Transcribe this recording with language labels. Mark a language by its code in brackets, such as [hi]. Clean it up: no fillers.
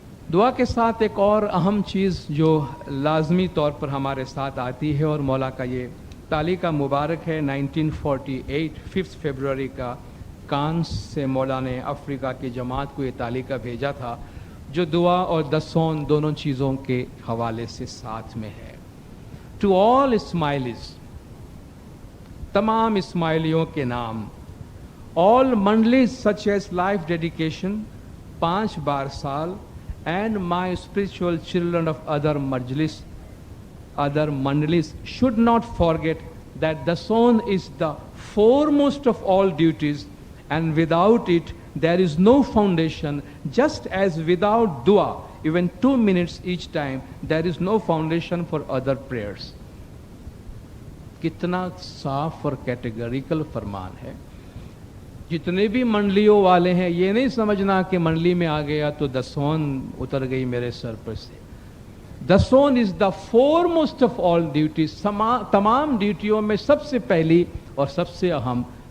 [hi] दुआ के साथ एक और अहम चीज जो लाजमी तौर पर हमारे साथ आती है, और मौला का ये तालिका मुबारक है 1948 5 फरवरी का कांस से मौला ने अफ्रीका की जमात को ये तालिका भेजा था, जो दुआ और दसौन दोनों चीज़ों के हवाले से साथ में है। [en] to all Ismailis, [hi] तमाम इस्माइलियों के नाम, [en] All mandlis such as life dedication 5 बार साल, and my spiritual children of other majlis, other mandlis should not forget that the Dason is the foremost of all duties, and without it there is no foundation, just as without dua even 2 minutes each time there is no foundation for other prayers. [hi] कितना साफ और categorical फरमान है। जितने भी मंडलियों वाले हैं, ये नहीं समझना कि मंडली में आ गया तो दसौन उतर गई मेरे सर पर से। [en] dasond is the foremost of all duties, [hi] तमाम ड्यूटियों में सबसे पहली और सबसे अहम।